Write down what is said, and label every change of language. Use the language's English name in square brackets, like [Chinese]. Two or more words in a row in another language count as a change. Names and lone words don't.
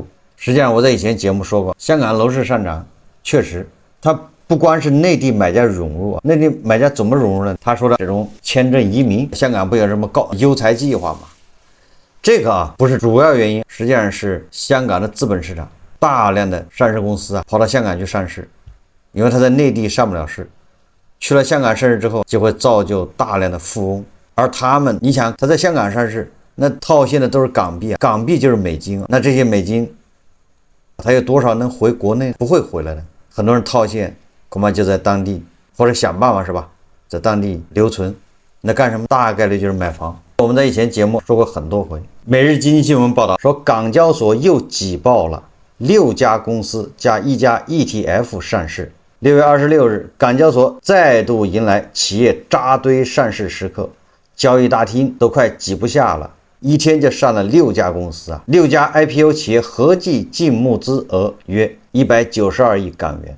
[Chinese] 實際上我在以前節目說過，香港樓市上漲確實它不光是內地買家湧入，內地買家怎麼湧入呢？他說的這種簽證移民，香港不有什麼高優才計劃嗎？這個不是主要原因，實際上是香港的資本市場大量的上市公司跑到香港去上市，因為他在內地上不了市。去了香港上市之後，就會造就大量的富翁，而他們，你想他在香港上市，那套现的都是港幣啊，港幣就是美金啊，那這些美金，他有多少能回國內？不會回來的。很多人套现，恐怕就在當地，或者想辦法是吧，在當地留存。那幹什麼？大概率就是買房。我們在以前節目說過很多回。每日經濟新聞報道說，港交所又擠爆了6家公司加1家 ETF 上市。6月26日，港交所再度迎來企業扎堆上市時刻，交易大廳都快擠不下了，一天就上了6家公司啊！6家 IPO 企業合計淨募資額約192億港元。